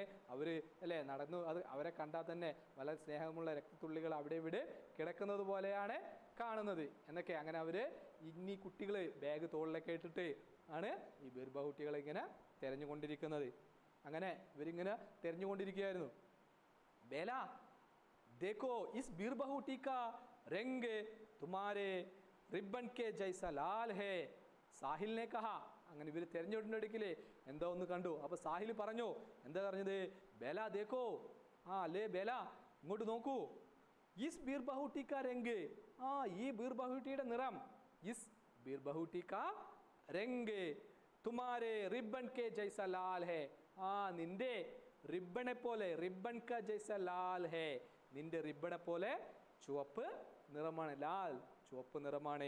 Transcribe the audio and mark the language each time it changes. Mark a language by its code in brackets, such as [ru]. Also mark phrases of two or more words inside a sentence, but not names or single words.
[ml] അവർ അല്ലേ നടന്നു, അത് അവരെ കണ്ടാൽ തന്നെ വളരെ സ്നേഹമുള്ള രക്തത്തുള്ളികൾ അവിടെ ഇവിടെ കിടക്കുന്നത് പോലെയാണ് കാണുന്നത് എന്നൊക്കെ. അങ്ങനെ അവർ ഇനി കുട്ടികൾ ബാഗ് തോളിലൊക്കെ ഇട്ടിട്ട് ആണ് ഈ ബീർബഹൂട്ടികളെ ഇങ്ങനെ തിരഞ്ഞുകൊണ്ടിരിക്കുന്നത്. അങ്ങനെ ഇവരിങ്ങനെ തിരഞ്ഞുകൊണ്ടിരിക്കുകയായിരുന്നു. [hi] बेला देखो इस बीरबहूटी का रंग तुम्हारे रिबन के जैसा लाल है, साहिल ने कहा. [ml] അങ്ങനെ ഇവർ തിരഞ്ഞെടുക്കിൽ എന്താ ഒന്ന് കണ്ടു. അപ്പോൾ സാഹിൽ പറഞ്ഞു, എന്താ പറഞ്ഞത്, [hi] बेला देखो, [ml] അല്ലേ ബേല ഇങ്ങോട്ട് നോക്കൂ, [hi] इस बीरबहूटी का रंग, [ml] ഈ ബീർബഹൂട്ടിയുടെ നിറം, [hi] इस बीरबहूटी का रंग तुम्हारे रिबन के जैसा लाल है, [ml] നിന്റെ റിബണെ പോലെ, [hi] रिबन का जैसा लाल है, [ml] നിന്റെ റിബണെ പോലെ ചുവപ്പ് നിറമാണ്, ലാൽ ചുവപ്പ് നിറമാണ്.